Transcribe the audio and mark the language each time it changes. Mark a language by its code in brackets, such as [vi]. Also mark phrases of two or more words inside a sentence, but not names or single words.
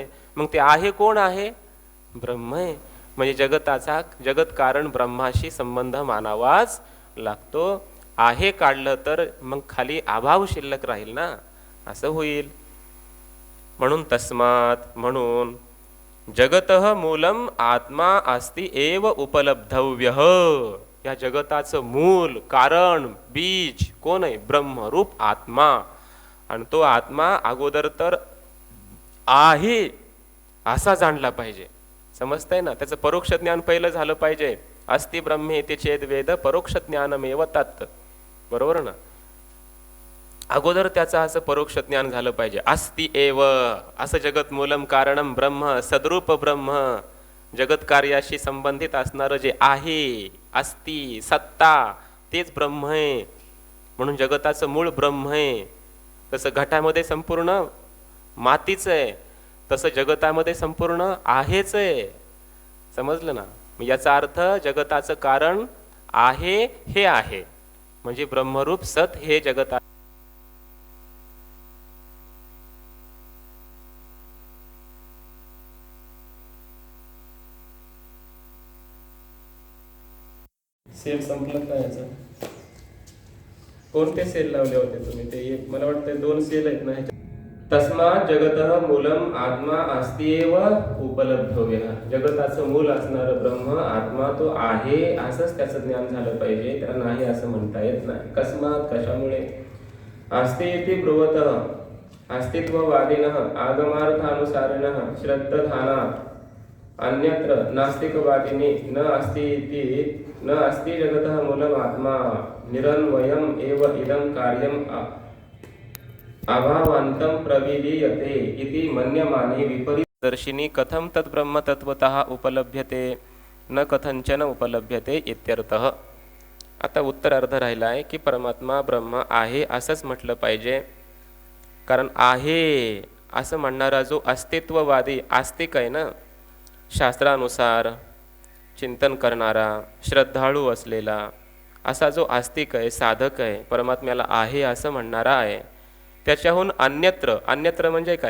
[mr] मग ते आहे कोण आहे? ब्रह्म आहे. म्हणजे जगत कारण ब्रह्माशी संबंध मानावाच लागतो. आहे काढलं तर मग खाली अभाव शिल्लक राहील ना, असं होईल. [sa] म्हणून तस्मात म्हणून जगतः मूलम आत्मा अस्ति एव उपलब्धव्य. [mr] या जगताचं मूल, कारण, बीज कोण आहे? ब्रह्मरूप आत्मा. आणि तो आत्मा अगोदर तर आहे असा जाणला पाहिजे. समजतंय ना? त्याचं परोक्ष ज्ञान पहिलं झालं पाहिजे. [sa] अस्ति ब्रह्मेति चेद वेद परोक्ष ज्ञानमेव तत्. [mr] बरोबर ना? अगोदर त्याचं असं परोक्ष ज्ञान झालं पाहिजे. [sa] अस्ति एव [mr] असं [sa] जगत मूलम कारणम ब्रह्म, [mr] सद्रूप ब्रह्म, जगत कार्याशी संबंधित असणारं जे आहे, अस्ति, सत्ता, तेच ब्रह्म आहे. म्हणून जगताचं मूळ ब्रह्म आहे. तसं घटामध्ये संपूर्ण मातीच आहे, तसं जगतामध्ये संपूर्ण आहेच आहे. समजलं ना? याचा अर्थ जगताचं कारण आहे हे आहे, म्हणजे ब्रह्मरूप सत हे जगत आहे. सेल संपलं का याचा? कोणते सेल लावले होते तुम्ही? ते एक मला वाटतं 2 सेल आहेत ना ह्याच्यात. [sa] तस्मात जगतः मूलम आत्मा अस्ति एव उपलब्धव्य. [mr] जगताचं मूल असणारं ब्रह्म आत्मा तो आहे असंच त्याचं ज्ञान झालं पाहिजे. त्याला नाही असं म्हणता येत नाही. कस्मात कशामुळे? [sa] अस्ति इति ब्रुवतः अस्तित्ववादिनः आगमार्थानुसारिणः श्रद्धधानात् अन्यत्र नास्तिकवादिनी न अस्ति इति न अस्ति जगतः मूलम आत्मा निरन्वयम् एव इदं कार्यम् अभावान्तं प्रविलीयते इति मन्यमाने विपरीतदर्शिनी कथं तत् ब्रह्म तत्वतः उपलभ्यते न कथंचन उपलभ्यते इत्यर्थः. [mr] आता उत्तर अर्ध राहिला आहे की परमात्मा ब्रह्म आहे असंच म्हटलं पाहिजे, कारण आहे असं म्हणणारा जो अस्तित्ववादी आस्तिक आहे ना, शास्त्रानुसार चिंतन करणारा, श्रद्धाळू असलेला असा जो आस्तिक आहे, साधक आहे, परमात्म्याला आहे असं म्हणणारा आहे, त्याच्याहून अन्यत्र म्हणजे काय?